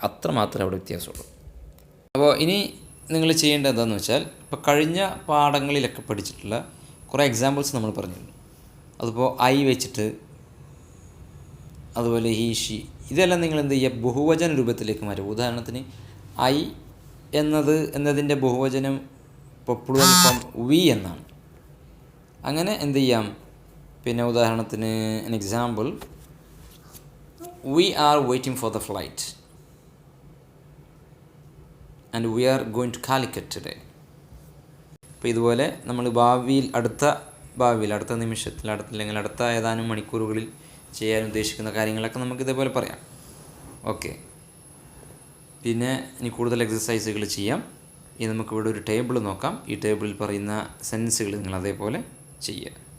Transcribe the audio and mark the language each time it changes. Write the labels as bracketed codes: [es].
[ml] അത്ര മാത്രമേ അവിടെ വ്യത്യാസമുള്ളൂ. അപ്പോൾ ഇനി നിങ്ങൾ ചെയ്യേണ്ടത് എന്താണെന്ന് വെച്ചാൽ ഇപ്പോൾ കഴിഞ്ഞ പാഠങ്ങളിലൊക്കെ പഠിച്ചിട്ടുള്ള കുറേ എക്സാമ്പിൾസ് നമ്മൾ പറഞ്ഞിട്ടുണ്ട്. അതിപ്പോൾ ഐ വെച്ചിട്ട്, അതുപോലെ ഹീ, ഷി, ഇതെല്ലാം നിങ്ങൾ എന്ത് ചെയ്യുക, ബഹുവചന രൂപത്തിലേക്ക് മാറ്റുക. ഉദാഹരണത്തിന് ഐ എന്നതിൻ്റെ ബഹുവചനം ഇപ്പോൾ പ്ലൂറൽ ഫോം വി എന്നാണ്. അങ്ങനെ എന്ത് ചെയ്യാം, പിന്നെ ഉദാഹരണത്തിന് [en] an example, we are waiting for the flight and we are going to Calicut today. [ml] അപ്പോൾ ഇതുപോലെ നമ്മൾ അടുത്ത നിമിഷത്തിൽ, അല്ലെങ്കിൽ അടുത്ത ഏതാനും മണിക്കൂറുകളിൽ ചെയ്യാൻ ഉദ്ദേശിക്കുന്ന കാര്യങ്ങളൊക്കെ നമുക്ക് ഇതേപോലെ പറയാം. ഓക്കെ, പിന്നെ ഇനി കൂടുതൽ എക്സസൈസുകൾ ചെയ്യാം. ഇനി നമുക്കിവിടെ ഒരു ടേബിൾ നോക്കാം. ഈ ടേബിളിൽ പറയുന്ന സെൻസുകൾ നിങ്ങൾ അതേപോലെ ചെയ്യുക.